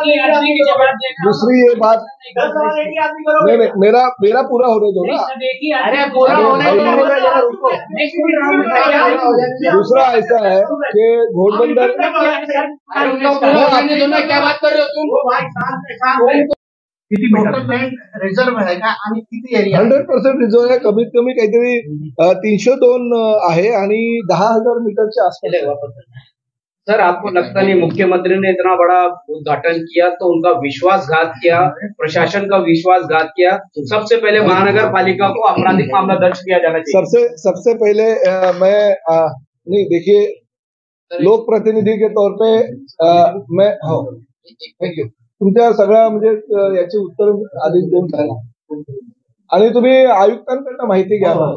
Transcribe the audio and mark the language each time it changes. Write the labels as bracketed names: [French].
[Hindi] दूसरी ये बात नहीं, मेरा पूरा होने दो ना। दूसरा ऐसा है कि घोड़बंदर क्या बात कर रहे हो तुम? [Marathi] रिझर्व आहे का आणि किती एरिया 100% रिझर्व आहे. कमीत कमी काहीतरी 302 आहे आणि 10,000 मीटरच्या आसपास. [Hindi] सर आपको लगता नहीं मुख्यमंत्री ने इतना बड़ा उद्घाटन किया तो उनका विश्वासघात किया, प्रशासन का विश्वासघात किया? सबसे पहले महानगर पालिका को आपराधिक मामला दर्ज किया जाना चाहिए। सबसे पहले मैं नहीं, देखिए लोक प्रतिनिधी के तौर पे मैं [Marathi] थँक यू तुमच्या सगळ्या म्हणजे याची उत्तर आधी देऊन झाली, आणि तुम्ही आयुक्तांकडनं माहिती घ्या।